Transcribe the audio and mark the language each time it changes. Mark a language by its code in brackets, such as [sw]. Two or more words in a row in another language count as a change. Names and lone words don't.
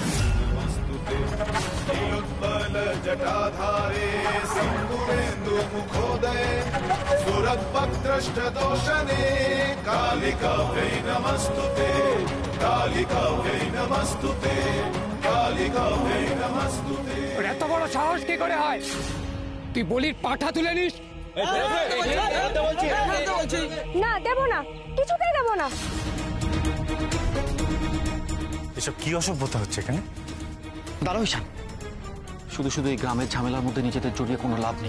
[sa] जटाधारे सिंधुरेन्दु मुखोदये सुरद्भद्रष्टदोषणे कालिकाव्यै नमस्तुते कालिकाव्यै नमस्तुते कालिकाव्यै नमस्तुते। [bn] ওর এত বড় সাহস কি করে হয়? তুই বলির পাঠা তুলে নিস? না, দেব না, কিছুতেই দেব না। এসব কি অসভ্যতা হচ্ছে এখানে? দাঁড়াও ঈশান, শুধু শুধু এই গ্রামের ঝামেলার মধ্যে নিজেদের জড়িয়ে কোনো লাভ নেই।